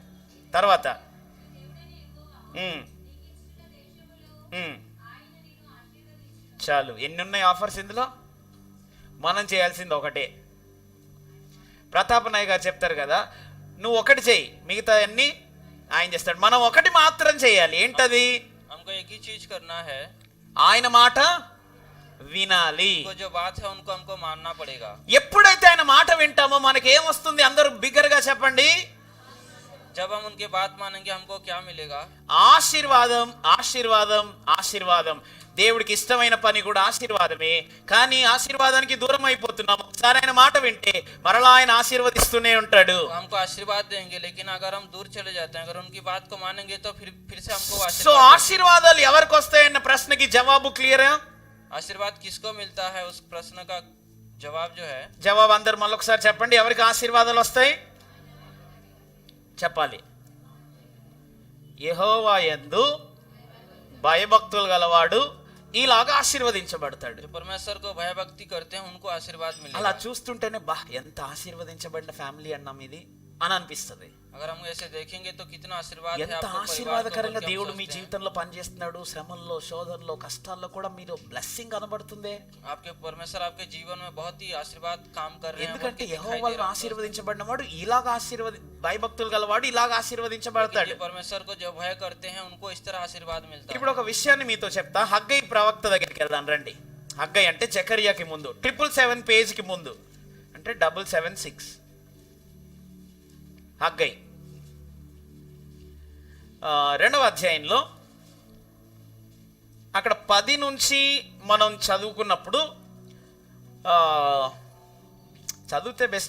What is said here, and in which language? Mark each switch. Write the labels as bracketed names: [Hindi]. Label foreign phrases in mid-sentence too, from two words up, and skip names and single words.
[Telugu] తర్వాత చాలు. ఎన్ని ఉన్నాయి ఆఫర్స్ ఇందులో? మనం చేయాల్సింది ఒకటే. ప్రతాప్ నాయ్ గారు చెప్తారు కదా, నువ్వు ఒకటి చెయ్యి, మిగతా అన్ని ఆయన చేస్తాడు. మనం ఒకటి మాత్రం చేయాలి. ఏంటది? [Hindi] हमको एक ही चीज करना है, [Telugu] ఆయన మాట వినాలి. [Hindi] उनको जो बात है उनको हमको मानना पड़ेगा। [Telugu] ఎప్పుడైతే ఆయన మాట వింటామో మనకి ఏమొస్తుంది? అందరూ బిగ్గరగా చెప్పండి. [Hindi] जब हम उनकी बात मानेंगे हमको क्या मिलेगा? [Telugu] ఆశీర్వాదం, ఆశీర్వాదం, ఆశీర్వాదం. దేవుడికి ఇష్టమైన పని కూడా ఆశీర్వాదమే. కానీ ఆశీర్వాదానికి దూరం అయిపోతున్నాం. ఒకసారి ఆయన మాట వింటే మరలా ఆయన ఆశీర్వదిస్తూనే ఉంటాడు. [Hindi] हमको आशीर्वाद देंगे, लेकिन अगर हम दूर चले जाते हैं, अगर उनकी बात को मानेंगे तो फिर से हमको [Telugu] సో ఆశీర్వాదాలు ఎవరికి వస్తాయన్న ప్రశ్నకి జవాబు క్లియరా? [Hindi] आशीर्वाद किसको मिलता है, उस प्रश्न का जवाब जो है, [Telugu] జవాబు అందరు మళ్ళీ ఒకసారి చెప్పండి. ఎవరికి ఆశీర్వాదాలు వస్తాయి చెప్పాలి. యెహోవా యందు భయభక్తులు గలవాడు ఇలాగా ఆశీర్వదించబడతాడు. [Hindi] जो परमेश्वर को भय भक्ति करते हैं उनको आशीर्वाद मिलेगा। [Telugu] అలా చూస్తుంటేనే బా ఎంత ఆశీర్వదించబడిన ఫ్యామిలీ అన్నాం ఇది అని అనిపిస్తుంది. [Hindi] अगर हम ऐसे देखेंगे तो कितना आशीर्वाद है [Telugu] ఎంత [Hindi] आपके परिवार को, [Telugu] ఆశీర్వాదకరంగా [Hindi] बोल के हम [Telugu] దేవుడు మీ [Hindi] सोचते हैं। [Telugu] జీవితంలో పనిచేస్తున్నాడు. శ్రమల్లో, శోధనలో, కష్టాల్లో కూడా మీరు బ్లెస్సింగ్ కనబడుతుంది. [Hindi] आपके परमेश्वर आपके जीवन में बहुत ही आशीर्वाद काम कर रहे हैं, [Telugu] ఎందుకంటే [Hindi] दिखाई दे [Telugu] యెహోవా [Hindi] रहा है। [Telugu] ఆశీర్వదించబడిన వాడు ఇలాగా భయభక్తులు గలవాడు ఇలాగా ఆశీర్వదించబడతాడు. [Hindi] लेकिन परमेश्वर को जो भय करते हैं उनको इस तरह आशीर्वाद मिलता है। [Telugu] ఇప్పుడు ఒక విషయాన్ని మీతో చెప్తా. హగ్గై ప్రవక్త దగ్గరికి వెళ్దాం రండి. హగ్గై అంటే జకర్యాకి ముందు, 777 పేజ్కి ముందు, అంటే 776. హగ్గై 2వ అధ్యాయంలో అక్కడ 10 నుంచి మనం చదువుకున్నప్పుడు చదివితే బెస్ట్.